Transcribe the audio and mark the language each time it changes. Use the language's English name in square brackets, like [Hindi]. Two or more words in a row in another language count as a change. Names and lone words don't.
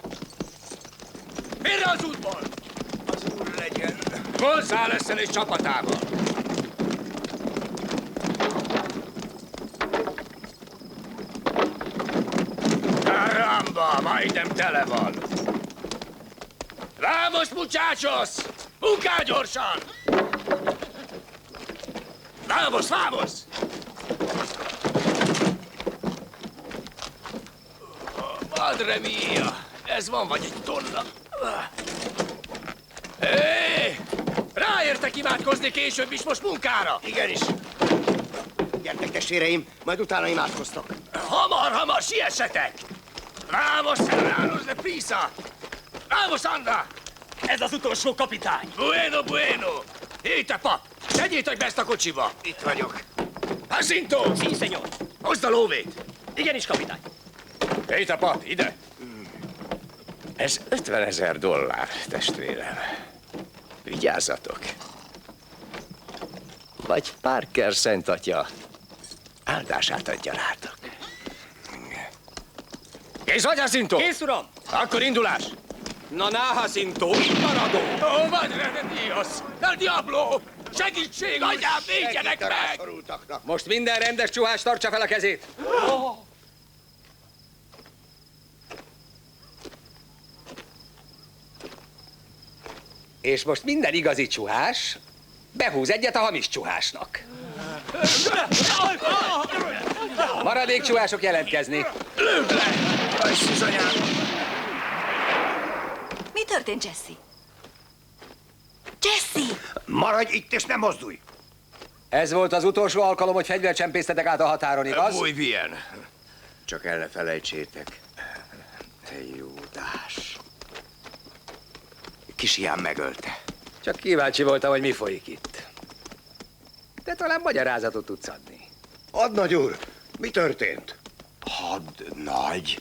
[Hungarian] Félre az útból! Az úr legyen! González-szel és csapatával! Caramba, majdnem tele van! [Spanish] Vamos, muchachos! [Hungarian] Munkál gyorsan! [Spanish] Vamos, vamos! Madre mia! [Hungarian] Ez van vagy egy tonna. Hé! Ráértek imádkozni később is, most munkára! Igenis! Gyertek, testvéreim, majd utána imádkoztok. Hamar, siessetek! [Spanish] Vamos, hermanos de prisa! Vamos, anda! [Hungarian] Ez az utolsó kapitány! Bueno! Hé, te pap! Tegyétek be ezt a kocsiba! Itt vagyok. Jacinto! [Spanish] Sí, señor. [Hungarian] Hozd a lóvét! Igenis, kapitány. Hé, te pap, ide! Ez $50,000, testvérem. Vigyázzatok! Vagy Parker szentatya áldását adja rátok. Kész vagy, Jacinto? Kész, uram! Akkor indulás! Na, Jacinto, itt maradok! Ó, [Spanish] madre de Dios! El diablo! [Hungarian] Segítség, atyám, védjenek meg! Most minden rendes csuhás tartsa fel a kezét! És most minden igazi csuhás behúz egyet a hamis csuhásnak. Maradék csuhások jelentkezni. Lőd le! Ajszizanyám! Mi történt, Jesse? Jesse! Maradj itt és ne mozdulj! Ez volt az utolsó alkalom, hogy fegyvert csempésztetek át a határon, igaz? [Spanish] Muy bien. [Hungarian] Csak el ne felejtsétek. Te Júdás. Kis hián megölte. Csak kíváncsi voltam, hogy mi folyik itt. Te talán magyarázatot tudsz adni. Hadnagy úr, mi történt? Hadnagy?